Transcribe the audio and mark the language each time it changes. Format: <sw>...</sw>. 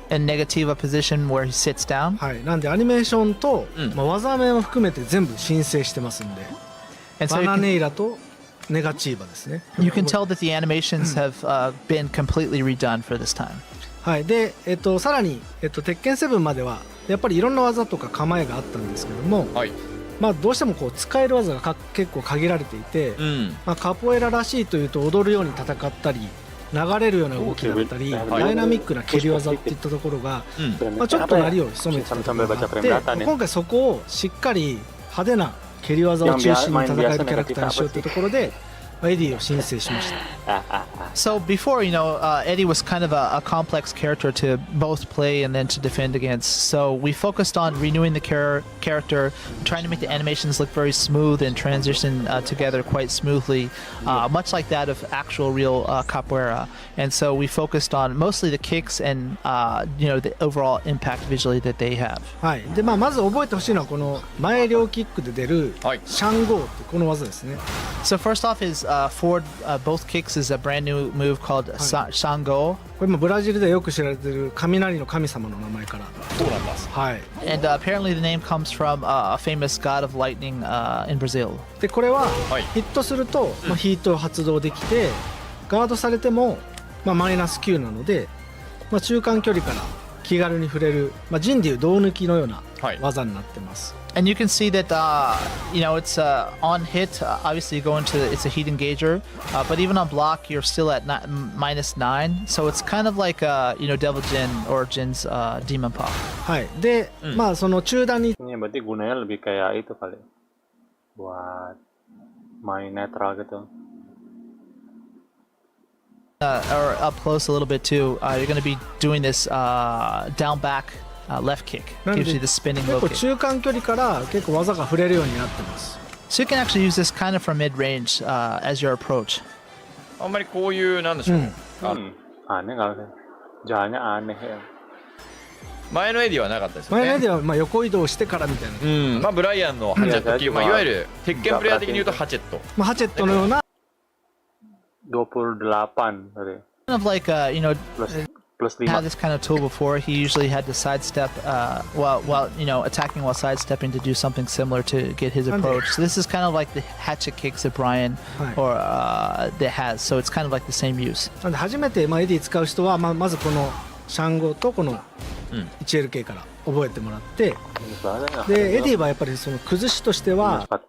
<en>And negativa position where he sits down.</en> <ja>はい、なんでアニメーションと、うん技名も含めて全部申請してますんで、</ja> <en>And</en> <ja>バ</ja> <en>so</en> <ja>ナネイラとネガチーバですね。</ja> <en>you can tell that the animations have been completely redone for this time.</en> <ja>はいでさらに鉄拳7まではやっぱりいろんな技とか構えがあったんですけども、はいまあどうしてもこう使える技が結構限られていて、うんまあ、カポエラらしいというと踊るように戦ったり流れるような動きだったり、ダイナミックな蹴り技っていったところが、うんまあ、ちょっとなりを潜めてたところがあって、今回そこをしっかり派手な蹴り技を中心に戦えるキャラクターにしようというところで、まあエディを申請しました。</ja> <en>So before, Eddie was kind of a complex character to both play and then to defend against. So we focused on renewing the character, trying to make the animations look very smooth and transition together quite smoothly, much like that of actual real capoeira. And so we focused on mostly the kicks and the overall impact visually that they have.</en> <ja>はいでまあ、まず覚えてほしいのはこの前両キックで出るはいシャンゴーってこの技ですね。</ja> <en>So first off is forward both kicks is a brand new move called Shango.</en> <ja>これもブラジルでよく知られている雷の神様の名前から、そうなんだはい、</ja> <en>And apparently the name comes from a famous god of lightning in Brazil.</en> <ja>でこれははいヒットすると、まあ、ヒートを発動できてガードされても、まあ、マイナス9なので、まあ、中間距離から気軽に触れる、まあ、陣でいう胴抜きのようなはい技になってます。</ja> <en>And you can see that, it's on hit. Obviously, you go into it's a heat engager, but even on block, you're still at -9. So it's kind of like, Devil Jin or Jin's Demon Paw.</en> <ja>はいで、まあその中段に</ja> <id>Ini berarti gunanya lebih kayak itu kali. Buat main netral gitu.</id> <en>Or up close a little bit too. You're going to be doing this down back left kick.</en> <ja>なんで</ja> <en>Gives you the spinning</en> <ja>結</ja> <en>low</en> <ja>構</ja> <en>kick.</en> <ja>中間距離から結構技が触れるようになってます。</ja> <en>So you can actually use this kind of from mid-range as your approach.</en> <ja>あんまりこういうなんでしょう、</ja> <id>Aneh nggak sih? Jalannya aneh ya.</id> <ja>前のエディはなかったですよね前のではまあ横移動してからみたいな、うんまあブライアンのハチェットっていう、うんまあ、いわゆる鉄拳プレイヤー的に言うとハチェットまあ、ハチェットのような</ja> <id>28 tadi.</id> <en>Kind of like, Plus had this kind of tool before. He usually had to sidestep while attacking while sidestepping to do something similar to get his approach. So this is kind of like the hatchet kicks that Brian or that has. So it's kind of like the same use.</en> <ja>なんで初めてまあエディ使う人はまずこのシャンゴとこの 1LK から覚えてもらって、でエディはやっぱりその崩しとしては</ja>